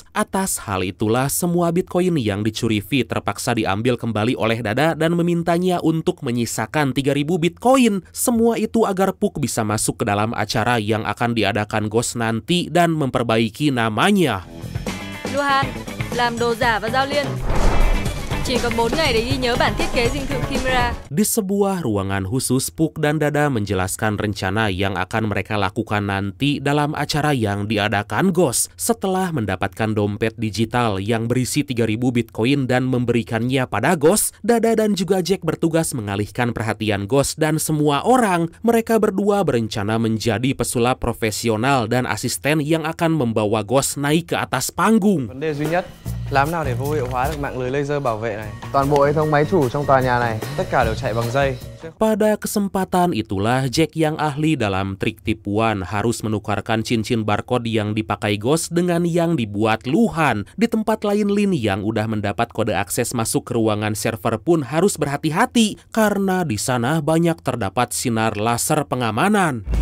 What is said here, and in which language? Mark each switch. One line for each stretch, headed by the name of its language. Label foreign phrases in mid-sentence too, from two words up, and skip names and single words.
Indonesian: Atas hal itulah semua Bitcoin yang dicuri V terpaksa diambil kembali oleh Dada dan memintanya untuk menyisakan 3.000 Bitcoin. Semua itu agar Puck bisa masuk ke dalam acara yang akan diadakan Ghost nanti dan memperbaiki namanya. Luhan,
Vietnamese: làm đồ giả và giao liên. Chỉ có 4 ngày để ghi nhớ bản thiết kế dinh thự Chimera.
Indonesian: Di sebuah ruangan khusus, Puck dan Dada menjelaskan rencana yang akan mereka lakukan nanti dalam acara yang diadakan Ghost. Setelah mendapatkan dompet digital yang berisi 3.000 Bitcoin dan memberikannya pada Ghost, Dada dan juga Jack bertugas mengalihkan perhatian Ghost dan semua orang. Mereka berdua berencana menjadi pesulap profesional dan asisten yang akan membawa Ghost naik ke atas panggung.
Vietnamese: Vấn đề duy nhất, làm nào để vô hiệu hóa được mạng lưới laser bảo vệ này? Toàn bộ hệ thống máy chủ trong tòa nhà này, Tất cả đều chạy bằng dây.
Indonesian: Pada kesempatan itulah Jack yang ahli dalam trik tipuan harus menukarkan cincin barcode yang dipakai Ghost dengan yang dibuat Luhan. Di tempat lain, Lin yang udah mendapat kode akses masuk ke ruangan server pun harus berhati-hati karena di sana banyak terdapat sinar laser pengamanan.